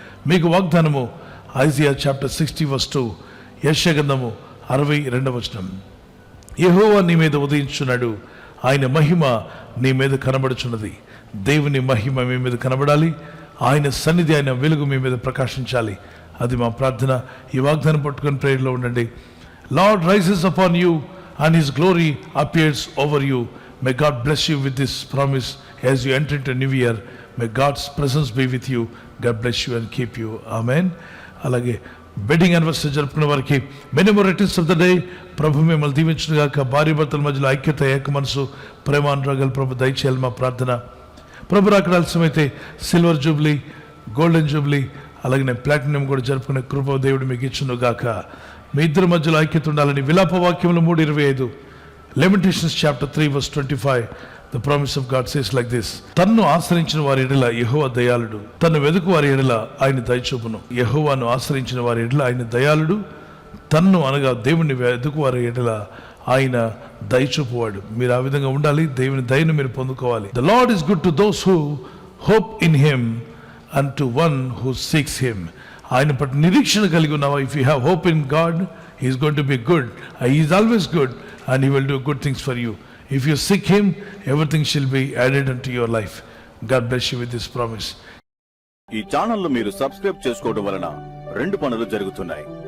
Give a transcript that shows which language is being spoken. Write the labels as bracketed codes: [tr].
[te] మీకు వాగ్దానము Isaiah chapter 60:2, యెషయా గ్రంథము 62. యెహోవా నీ మీద ఉదయించున్నాడు, ఆయన మహిమ నీ మీద కనబడుచున్నది. దేవుని మహిమ మీ మీద కనబడాలి. ఆయన సన్నిధి, ఆయన వెలుగు మీ మీద ప్రకాశించాలి. అది మా ప్రార్థన. ఈ వాగ్దానం పట్టుకొని ప్రేయర్లో ఉండండి. [en] Lord rises upon you and his glory appears over you. May God bless you with this promise as you enter into a new year. May God's presence be with you. God bless you and keep you. Amen. [te] అలాగే wedding anniversary జరుపుకునే వారికి [en] Many more returns of the day. [te] ప్రభు మిమ్మల్ని దీవించుగాక. భార్య భర్తల మధ్యలో ఐక్యత, ఏక మనసు, ప్రేమానురాగాలు ప్రభు దయచేయాలి మా ప్రార్థన. ప్రభు రాకడ ఆలస్యమైతే సిల్వర్ జూబ్లీ, గోల్డెన్ జూబ్లీ, అలాగే ప్లాటినం కూడా జరుపుకునే కృప దేవుడు మీకు ఇచ్చునుగాక. మీ ఇద్దరి మధ్యలో ఐక్యత ఉండాలని విలాప వాక్యములు 3:25, [en] Lamentations chapter 3:25. The promise of God says like this: [te] తన్ను ఆశ్రయించిన వారి ఎడల యెహోవా దయాళుడు, తన్ను వెదుకు వారి ఎడల ఆయన దయచూపును. యెహోవాను ఆశ్రయించిన వారి ఎడల ఆయన దయాళుడు, తన్ను అనగా దేవుని వెదుకు వారి ఎడల ఆయన దయచూపువాడు. మీరు ఆ విధంగా ఉండాలి. దేవుని దయను మీరు పొందుకోవాలి. [en] The Lord is good to those who hope in him and to one who seeks him. [te] ఆయన పట్ల నిరీక్షణ కలిగి ఉన్నావా? [en] If you have hope in God, he is going to be good. He is always good and he will do good things for you. If you seek him, everything shall be added unto your life. God bless you with this promise. [te] ఈ ఛానల్ను మీరు subscribe చేసుకోవడం వలన 2 పనులు జరుగుతున్నాయి.